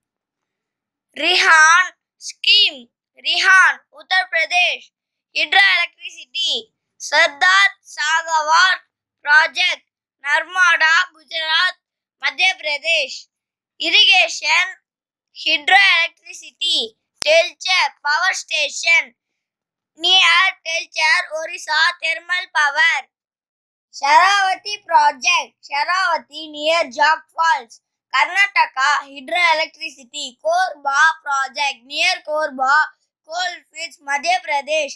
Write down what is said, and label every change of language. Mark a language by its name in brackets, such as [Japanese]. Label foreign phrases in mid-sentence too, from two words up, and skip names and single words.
[English] Rihan scheme, Rihan, Uttar Pradesh. Hydroelectricity. Sardar Sagawar project, Narmada, Gujarat, Madhya Pradesh. Irrigation, hydroelectricity. Telchar power station, near Telchar, Orissa. Thermal power. Sharavati project, Sharavati near Jog Falls, Karnataka. Hydroelectricity. Korba project, near Korba, Coalfields, Madhya Pradesh.